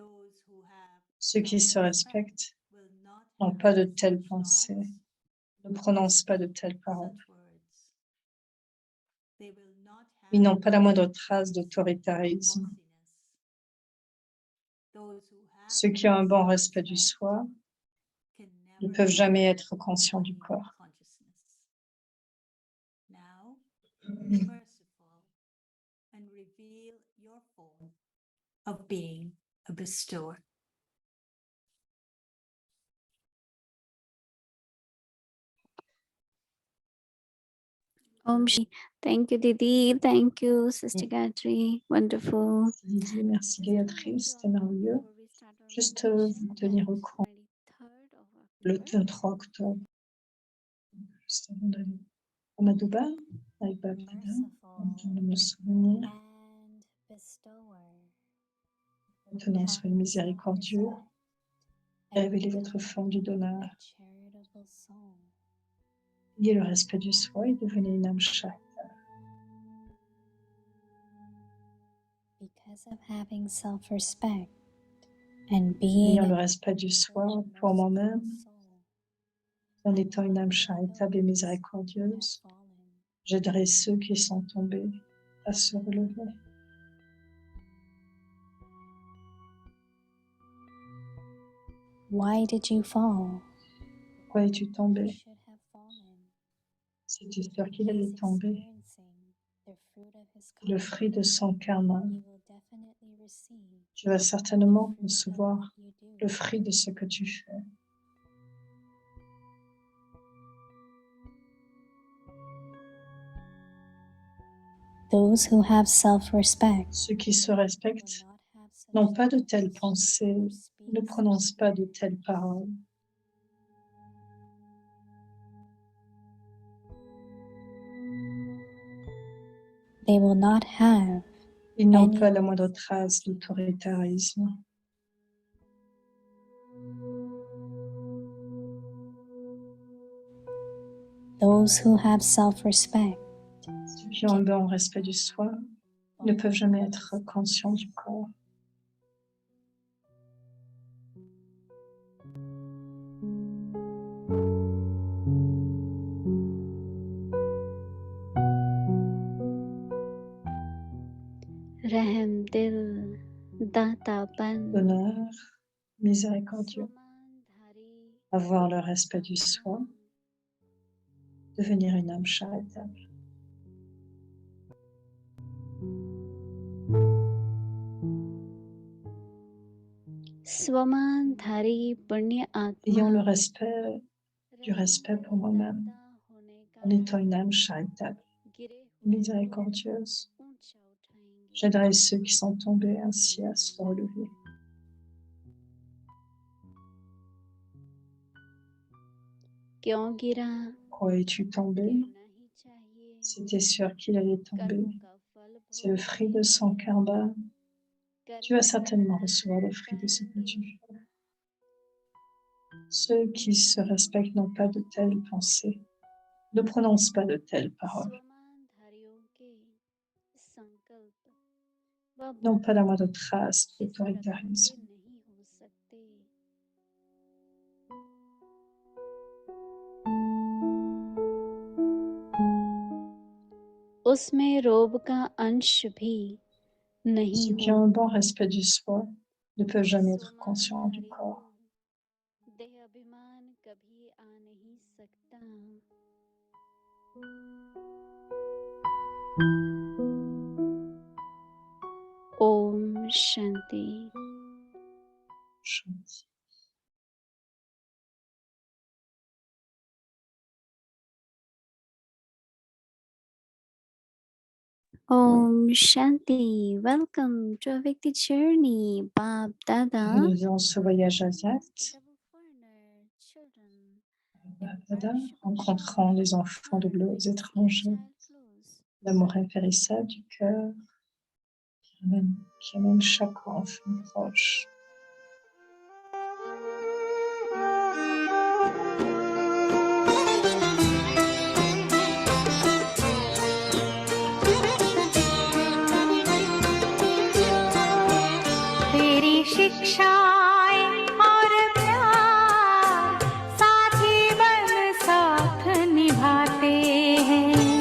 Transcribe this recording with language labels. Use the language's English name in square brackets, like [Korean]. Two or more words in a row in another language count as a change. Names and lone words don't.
[French] Ceux qui se respectent n'ont pas de telles pensées, ne prononcent pas de telles paroles. Ils n'ont pas la moindre trace d'autoritarisme. Ceux qui ont un bon respect du soi ne peuvent jamais être conscients du corps. [English] Of being a bestower. [Hindi] Om Shri. [English] Thank you, Didi. Thank you, Sister Gayatri. Wonderful. [French] Merci Gayatri, c'était merveilleux. [English] Before we start our [French] Juste vous tenir au courant le 23 octobre, juste avant d'aller à Madouba avec Bab Dada, en train de me souvenir, [English] and bestower, [French] maintenant soyez miséricordieux, révélez votre forme du donneur, [English] a charitable soul. [French] ayez le respect du soi et devenez une âme chaque. [English] Because of having self-respect and [French] Ayant [English] being [French] le [English] a [French] respect du soi [English] good, [French] pour [English] merciful [French] moi-même, [English] soul, [French] en étant une âme charitable et [English] who have [French] miséricordieuse, [English] fallen. [French] j'aiderai ceux qui sont tombés à se relever. [English] Why did you fall? [French] Pourquoi es-tu [English] You [French] tombé? [English] should have fallen. [French] C'était sûr qu'il [English] He's [French] allait tomber. [English] experiencing the fruit of his [French] Le [English] karma. [French] fruit de son karma. [English] You will definitely receive [French] Tu vas certainement [English] the fruit of [French] recevoir [English] what you do. [French] le fruit de ce que tu fais. [English] Those who have self-respect [French] Ceux qui se [English] will [French] respectent [English] not have such [French] n'ont pas de [English] thoughts [French] telles pensées, [English] or [French] ne [English] speak [French] prononcent [English] such [French] pas de [English] things. [French] telles paroles. [English] They will not have [French] Ils n'ont [English] any [French] pas la moindre trace d'autoritarisme. [English] those who have self-respect [French] Ceux qui ont un bon respect du soi ne peuvent jamais être conscients du corps. [Hindi] रहम दिल दातापन [French] Donneur, miséricordieux, [Hindi] स्वमानधारी [French] avoir le respect du soi, devenir une âme charitable. [Hindi] स्वमानधारी पुण्य [French] Ayant [Hindi] आत्मा [French] du respect pour moi-même, en étant une âme charitable, miséricordieuse, j'aiderai ceux qui sont tombés ainsi à se relever. [Hindi] क्यों गिरा [French] Pourquoi es-tu tombé? [Hindi] गिरना ही चाहिए [French] C'était sûr qu'il allait tomber. [Hindi] कर्मों का फल [French] C'est le fruit de son karma. Tu vas certainement recevoir le fruit de ce que tu fais. Ceux qui se respectent n'ont pas de telles pensées, ne prononcent pas de telles paroles, [Hindi] स्वमानधारियों के संकल्प व [French] n'ont pas la moindre [Hindi] इस [French] trace [Hindi] प्रकार के [French] d'autoritarisme. [Hindi] नहीं हो सकते उसमें रोब का अंश भी नहीं [French] Ceux qui [Hindi] हो [French] ont un bon respect du soi ne peuvent jamais être conscients du corps. [Hindi] देह अभिमान कभी आ नहीं सकता ओम शांति Shanti. Om Shanti. [English] Welcome to a Vikti journey, Bab Dada. [French] Nous faisons ce voyage asiatique, [English] Double foreigner children. Dada, [French] rencontrant les enfants de bleus étrangers, l'amour impérissable du cœur qui amène chaque enfant proche. [Hindi] तेरी शिक्षाएं और प्यार साथी बन साथ निभाते हैं